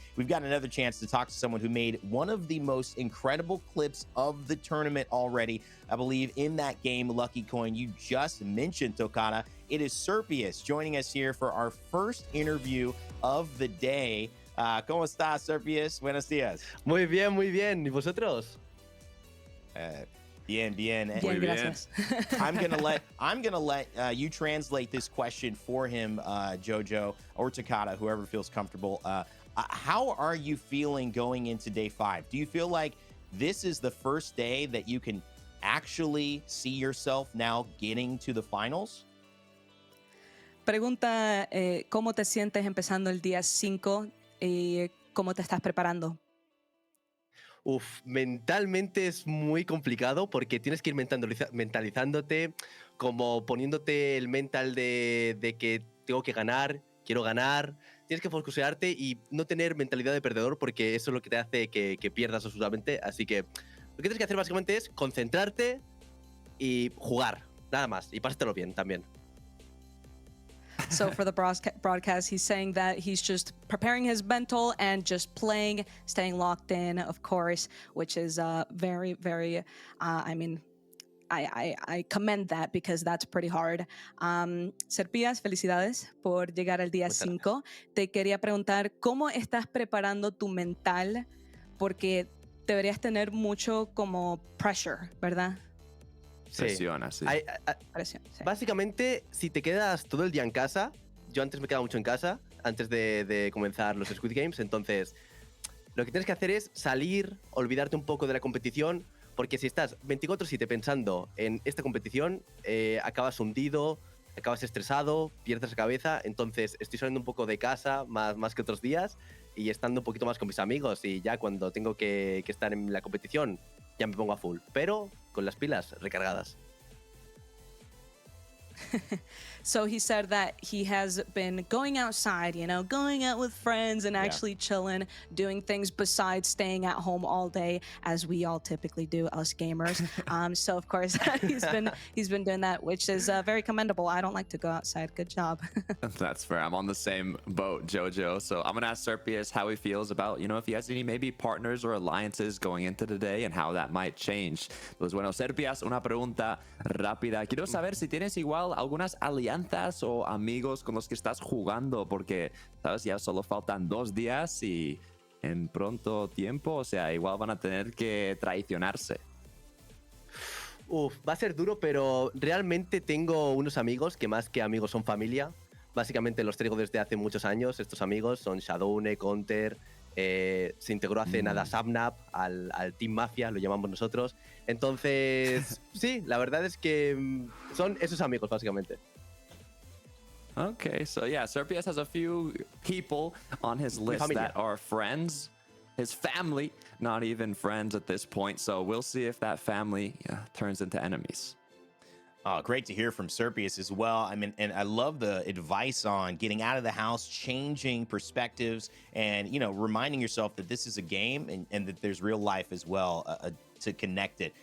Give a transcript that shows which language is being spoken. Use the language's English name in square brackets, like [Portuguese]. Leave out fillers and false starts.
[English] We've got another chance to talk to someone who made one of the most incredible clips of the tournament already. I believe in that game, Lucky Coin, you just mentioned, Tokata. It is Serpius joining us here for our first interview of the day. [Spanish] ¿Cómo estás, Serpius? Buenos días. Muy bien, muy bien. ¿Y vosotros? Bien, bien. Bien, gracias. [English] I'm gonna let you translate this question for him, Jojo or Takata, whoever feels comfortable. How are you feeling going into day 5? Do you feel like this is the first day that you can actually see yourself now getting to the finals? [Spanish] Pregunta, ¿cómo te sientes empezando el día 5 y cómo te estás preparando? Mentalmente es muy complicado porque tienes que ir mentalizándote, como poniéndote el mental de que tengo que ganar, quiero ganar. Tienes que focusearte y no tener mentalidad de perdedor porque eso es lo que te hace que pierdas absolutamente. Así que lo que tienes que hacer básicamente es concentrarte y jugar, nada más, y pásatelo bien también. [English] So for the broadcast, he's saying that he's just preparing his mental and just playing, staying locked in, of course, which is very, very, I mean, I commend that because that's pretty hard. [Spanish] Serpías, felicidades por llegar al día 5. Te quería preguntar, ¿cómo estás preparando tu mental? Porque deberías tener mucho como pressure, ¿verdad? Presiona, sí. Presión, sí. Básicamente, si te quedas todo el día en casa, yo antes me quedaba mucho en casa, antes de comenzar los Squid Games, entonces lo que tienes que hacer es salir, olvidarte un poco de la competición, porque si estás 24/7 pensando en esta competición, acabas hundido, acabas estresado, pierdes la cabeza. Entonces estoy saliendo un poco de casa más que otros días y estando un poquito más con mis amigos, y ya cuando tengo que estar en la competición ya me pongo a full, pero con las pilas recargadas. [English] So he said that he has been going outside, going out with friends and actually chilling, doing things besides staying at home all day, as we all typically do, us gamers. So of course he's been doing that, which is very commendable. I don't like to go outside. Good job. That's fair. I'm on the same boat, Jojo. So I'm gonna ask Serpius how he feels about, if he has any maybe partners or alliances going into the day and how that might change. [Spanish] Pues bueno, Serpias, una pregunta rápida. Quiero saber si tienes igual algunas alianzas o amigos con los que estás jugando, porque, sabes, ya solo faltan 2 días y en pronto tiempo, o sea, igual van a tener que traicionarse. Va a ser duro, pero realmente tengo unos amigos que más que amigos son familia. Básicamente los traigo desde hace muchos años. Estos amigos son Shadowne, Counter, se integró hace nada Sapnap al Team Mafia, lo llamamos nosotros. Entonces, sí, la verdad es que son esos amigos, básicamente. [English] Okay, so yeah, Serpius has a few people on his list that are friends. His family, not even friends at this point. So we'll see if that family turns into enemies. Oh, great to hear from Serpius as well. I mean, and I love the advice on getting out of the house, changing perspectives, and, reminding yourself that this is a game and that there's real life as well to connect it.